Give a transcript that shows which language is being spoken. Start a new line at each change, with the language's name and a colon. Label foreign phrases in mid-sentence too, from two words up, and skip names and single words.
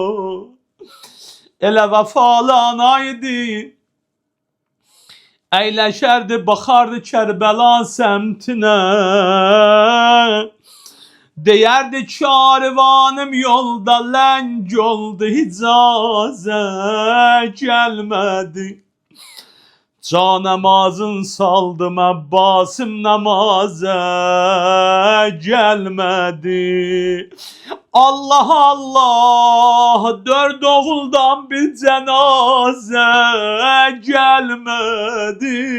Azerbaijani: Elə vəfalanaydı, əyləşərdi, baxardı Kərbəla səmtinə. Deyərdi karivanım yolda ləng oldu, icazə gəlmədi.
Turkish: Can namazın saldım Abbasım namaza gelmedi. Allah Allah, dört oğuldan bir cenaze gelmedi.